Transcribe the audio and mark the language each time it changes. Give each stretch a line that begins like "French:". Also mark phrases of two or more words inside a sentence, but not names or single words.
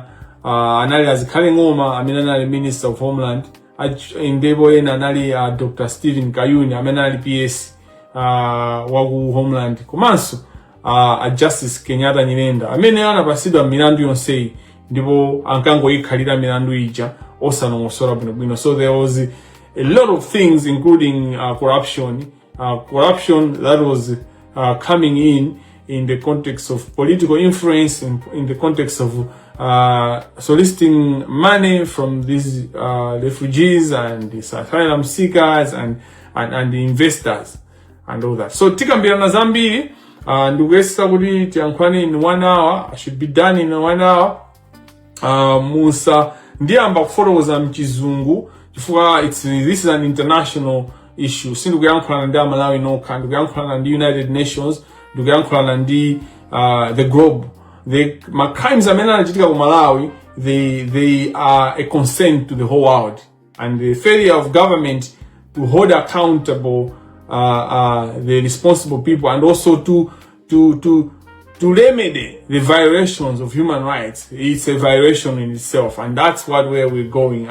Nyanja: Anali Azikhale Ng'oma amene anali
English: Minister of Homeland,
Nyanja: ndipo ena anali Dr. Stephen Kayuni amene anali PS wa ku Homeland, komanso Justice Kenyatta Nyirenda amene anapasidwa milandu yonseyi ndipo ankangoyikhalira milandu ija osanongosola bwinobwino.
English: So there was a lot of things including corruption that was coming in the context of political influence, in the context of soliciting money from these refugees and these asylum seekers and the investors and all that.
Nyanja: So tikambirana zambiri ndikuyesa kuti tiyankhwane
English: in 1 hour. I should be done in 1 hour.
Nyanja: Musa ndiyamba kufotokoza mchizungu chifukwa
English: this is an international issue.
Nyanja: Sindikuyankhulana ndi Malawi nokha, ndikuyankhulana ndi United Nations, ndikuyankhulana ndi
English: the globe. The crimes
Nyanja: amene anachitika ku Malawi,
English: they are a concern to the whole world, and the failure of government to hold accountable the responsible people and also to remedy the violations of human rights, it's a violation in itself, and that's where we're going.